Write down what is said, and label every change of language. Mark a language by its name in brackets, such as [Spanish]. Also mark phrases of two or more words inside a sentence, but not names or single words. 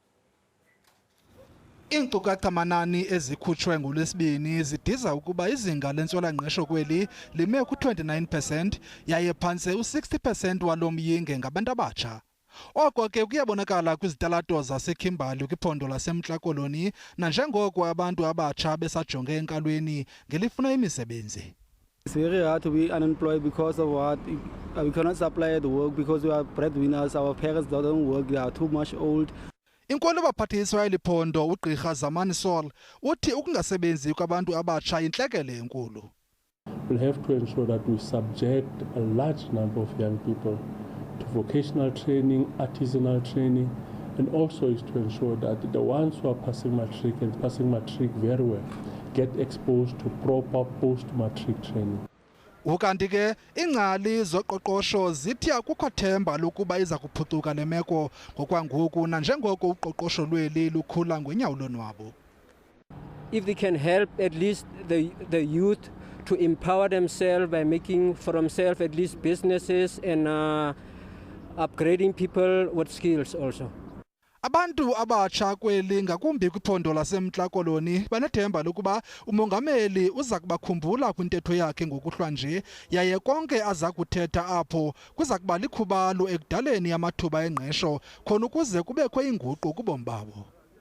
[Xhosa] Iinkcukacha manani ezikhutshwe ngolwesibini zidiza ukuba izinga lentswela-ngqesho kweli lime ku-29% yaye phantse u-60% walo myinge ngabantu abatsha. Oko ke kuyabonakala kwizitalato zaseKimberley kwiphondo laseMntla Koloni nanjengoko abantu abatsha besajonge enkalweni ngelifuna imisebenzi. [English] It's very hard to be unemployed because of what we cannot supply the work because we are breadwinners. Our parents don't work; they are too much old. [Xhosa] Inkulu-baphathiswa yephondo ugqirha Zamani Saul uthi ukungasebenzi kwabantu abatsha yintlekele enkulu. [English] We'll have to ensure that we subject a large number of young people to vocational training, artisanal training, and also is to ensure that the ones who are passing matric and passing matric very well get exposed to proper post-matric training. [Xhosa] Ukanti ke ingcali zoqoqosho zithi akukho themba lokuba iza kuphucuka le meko ngokwangoku nanjengoko uqoqosho lweli lukhula ngeenyawo lonwabo. [English] If they can help at least the youth to empower themselves by making for themselves at least businesses and upgrading people with skills also. [Xhosa] Abantu abatsha kweli ngakumbi kwiphondo laseMntla Koloni banethemba lokuba umongameli uza kubakhumbula kwintetho yakhe ngokuhlwanje yaye konke aza kuthetha apho kuza kuba likhubalo ekudaleni amathuba engqesho khona ukuze kubekho inguqu kubomi babo.